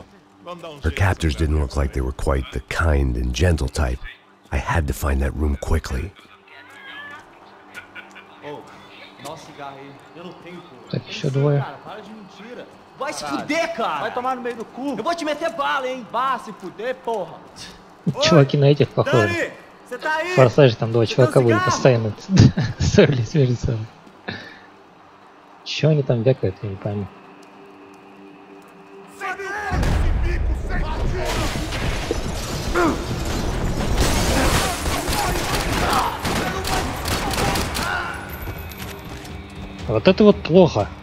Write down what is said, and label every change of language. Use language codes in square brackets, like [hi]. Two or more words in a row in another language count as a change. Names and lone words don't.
[en] Her captors didn't look like they were quite the kind and gentle type. I had to find that room quickly. [ru] Так, еще двое. [pt] Vai se fuder, cara! Vai tomar no meio do cu! Eu vou te meter bala, hein? Vá se fuder, porra! [ru] Чуваки на этих похожи. [pt] Você tá aí? [ru] В Форсаже там два чувака были постоянно ссорились между собой. Чё они там вякают, я не пойму. Вот это вот плохо.